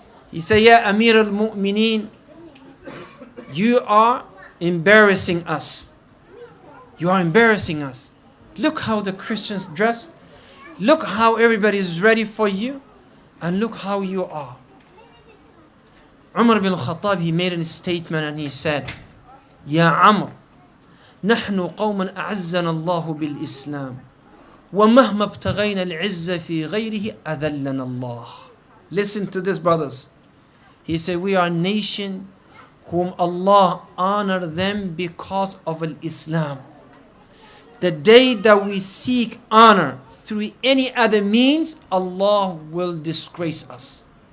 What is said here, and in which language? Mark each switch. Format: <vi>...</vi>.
<en>He said,</en> <ar>يا أمير المؤمنين,</ar> <en>you are embarrassing us. You are embarrassing us. Look how the Christians dress. Look how everybody is ready for you. And look how you are. Umar bin Khattab, he made a statement and he said,</en> <ar>يا عمر نحن قوم أعزنا الله بالإسلام ومهما ابتغينا العزة في غيره أذلنا الله.</ar> <en>Listen to this, brothers. He said, we are a nation whom Allah honor them because of Islam. The day that we seek honor through any other means, Allah will disgrace us.</en>